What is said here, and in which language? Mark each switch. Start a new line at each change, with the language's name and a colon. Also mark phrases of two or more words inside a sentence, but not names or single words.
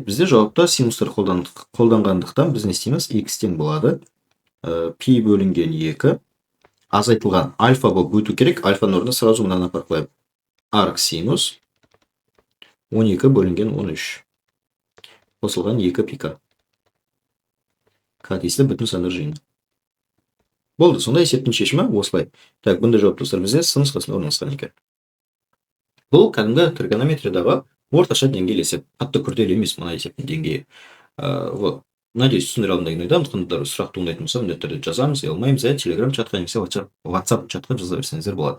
Kazakh: Бізде жауапта синустар қолданғандықтан біз не істейміз? X тең болады. Пи бөлінген 2 азайтылған альфа болып өту керек. Альфаның орнына сразу мынаны апарып қоямыз. Арк синус 12 бөлінген 13 қосылған 2 пи к. К тиісті бүтін сандар жиыны. Болды, сонда есептің шешімі осылай. Так, бұнда жауап достар бізде сын нұсқасында орналасқан екен. Бұл кәдімгі тригонометриядағы орташа деңгейлі есеп. Қатты күрделі емес мына есептің деңгейі. Надеюсь, түсіндіре алдым деген ойдамын. Қандайлар сұрақ туындайтын болса, міндетті түрде жазамыз, ұялмаймыз, Telegram чатқа немесе WhatsApp чатқа жаза берсеңіздер болады.